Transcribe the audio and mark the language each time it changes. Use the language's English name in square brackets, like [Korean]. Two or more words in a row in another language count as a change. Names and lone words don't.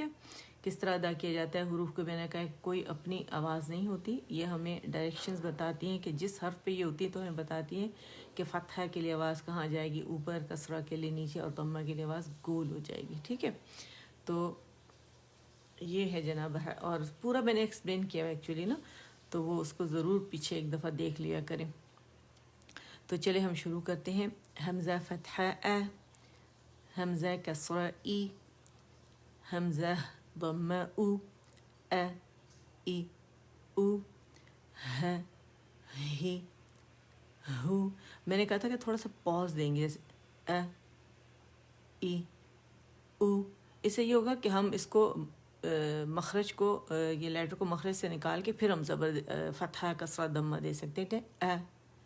[Urdu] کس طرح ادا کیا جاتا ہے حروف کو؟ میں نے کہا کوئی اپنی آواز نہیں ہوتی، یہ ہمیں ڈائریکشنز بتاتی ہیں کہ جس حرف پہ یہ ہوتی ہے تو ہمیں بتاتی ہیں کہ فتحہ کے لیے آواز کہاں جائے گی، اوپر، کسرہ کے لیے نیچے، اور ضمہ کے لیے آواز گول ہو جائے گی، ٹھیک ہے؟ تو یہ ہے جناب، اور پورا میں نے ایکسپلین کیا ہے ایکچولی نا، تو وہ اس کو ضرور پیچھے ایک دفعہ دیکھ لیا کریں۔ تو چلے ہم شروع کرتے ہیں۔ حمزہ فتحہ ا، حمزہ کسرہ ای، حمزہ ضمہ او، ا ای او، ہ ہی ہو۔ میں نے کہا تھا کہ تھوڑا سا پاز دیں گے، جیسے ا ای او، اس سے یہ ہوگا کہ ہم اس کو مخرج کو، یہ لیٹر کو مخرج سے نکال کے پھر ہم زبر فتحہ کسرہ ضمہ دے سکتے تھے۔